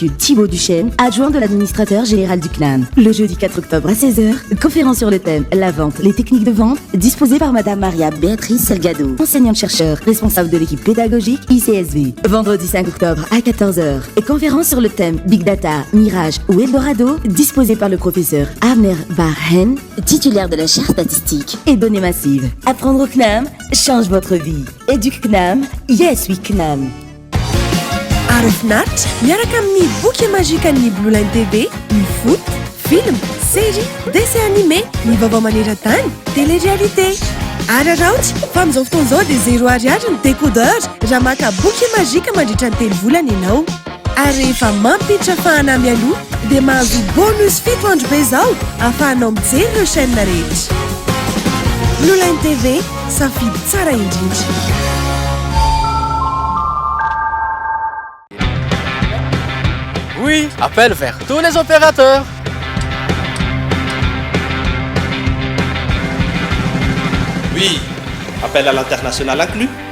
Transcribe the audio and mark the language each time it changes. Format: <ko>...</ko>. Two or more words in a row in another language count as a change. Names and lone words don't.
<fr>Thibaut Duchesne, adjoint de l'administrateur général du CNAM. Le jeudi 4 octobre à 16h, conférence sur le thème La vente, les techniques de vente, disposée par Mme Maria Béatrice Salgado, enseignante-chercheur, responsable de l'équipe pédagogique ICSV. Vendredi 5 octobre à 14h, conférence sur le thème Big Data, Mirage ou Eldorado, disposée par le professeur Abner Barhen, titulaire de la chaire statistique et données massives. Apprendre au CNAM change votre vie. EducCNAM,</fr> <en>yes we CNAM.</en> <mg>Arofnat, miaraka amin'ny boky magikan'ny Blue Line TV,</mg> <fr>ny foot, film, série, dessin animé,</fr> <mg>ny vaovao maneran-tany, télé-réalité. Araraoty, fa amin'izao fotoan'izao dia 0 ariary ny décodeur raha maka boky magika mandritra ny 3 volana ianao. Ary rehefa mampiditra fahanamy aloha dia mahazo bonus 7 andro be izao ahafahanao mijery ireo chaîne rehetra. Blue Line TV, safidy tsara indrindra.</mg> <fr>Oui, appel vers tous les opérateurs. Oui, appel à l'international inclus.</fr>